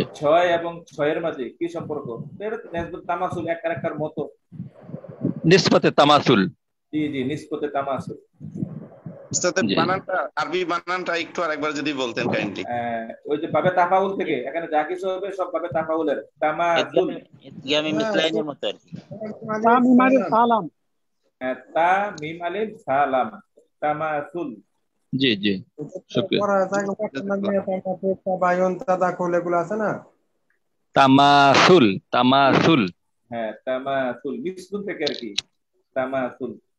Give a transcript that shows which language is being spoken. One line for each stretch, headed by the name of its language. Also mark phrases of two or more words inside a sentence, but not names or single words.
Bangla: 6 এবং 6-এর মাঝে কি সম্পর্ক। তো এটা তো
Arabic: نسبة تماثل,
Bangla: এক আরেকটার মতো।
Arabic: نسبة تماثل.
Bangla: জি জি,
Arabic: نسبة تماثل.
Bangla: উস্তাদের জি বানানটা, আরবি বানানটা একটু আরেকবার যদি বলতেন কাইন্ডলি। ওই যে
Arabic: باب تفاعل
Bangla: থেকে এখানে যা কিছু হবে সব বাবে তাফাউলের, তামাসুল।
Arabic: إدغام مثلين
Bangla: মতো আর কি।
Arabic: تاء ميم ألف لام. تاء ميم ألف لام، تماثل.
Bangla: জি জি শুকরিয়া। পড়া থাকে
Arabic: تباين تداخل
Bangla: এগুলো আছে না?
Arabic: تماثل، تماثل.
Bangla: হ্যাঁ,
Arabic: تماثل مثل
Bangla: থেকে আর কি, তামাসুল।